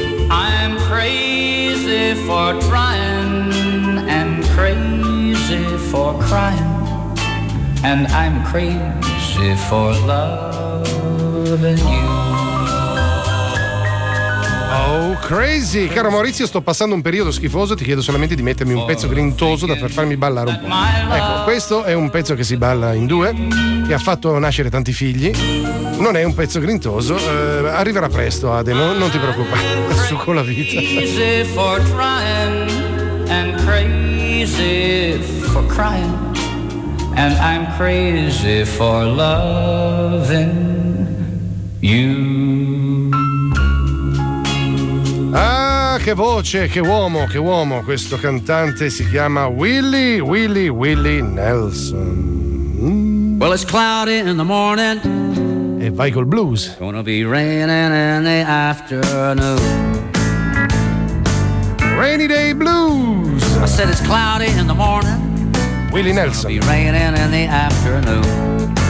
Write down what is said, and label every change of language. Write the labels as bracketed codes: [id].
[en] I'm crazy for trying and crazy for crying. And I'm crazy for loving you. Oh, crazy! [it] Caro Maurizio, sto passando un periodo schifoso, ti chiedo solamente di mettermi un pezzo grintoso da per farmi ballare un po'. Ecco, questo è un pezzo che si balla in due, che ha fatto nascere tanti figli. Non è un pezzo grintoso, arriverà presto, Ade, non ti preoccupare. Su con la vita. [en] Crazy for trying, and crazy for crying, and I'm crazy for loving you. [it] Ah, che voce, che uomo, questo cantante si chiama Willie Nelson. [en] Well, it's cloudy in the morning. [it] E vai col blues. [en] Gonna be raining in the afternoon. Rainy day blues. I said it's cloudy in the morning. Willie Nelson. Gonna be raining in the afternoon.